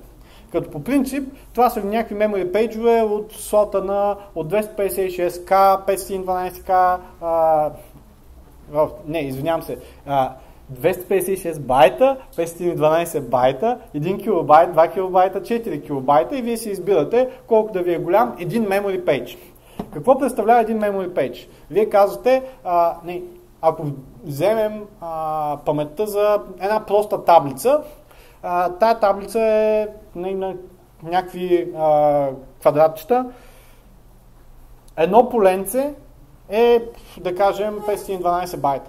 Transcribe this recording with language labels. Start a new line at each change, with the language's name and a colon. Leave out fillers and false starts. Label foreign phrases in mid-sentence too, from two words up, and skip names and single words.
Bulgarian: Като по принцип, това са някакви memory пейджове от сорта от 256K, 512K, 256 байта, 512 байта, 1 килобайт, 2 килобайта, 4 килобайта и вие си избирате колко да ви е голям един
English: memory page.
Bulgarian: Какво представлява един
English: memory page?
Bulgarian: Вие казвате, ако вземем паметта за една проста таблица, тая таблица е на някакви квадратчета. Едно поленце е, да кажем, 512 байта.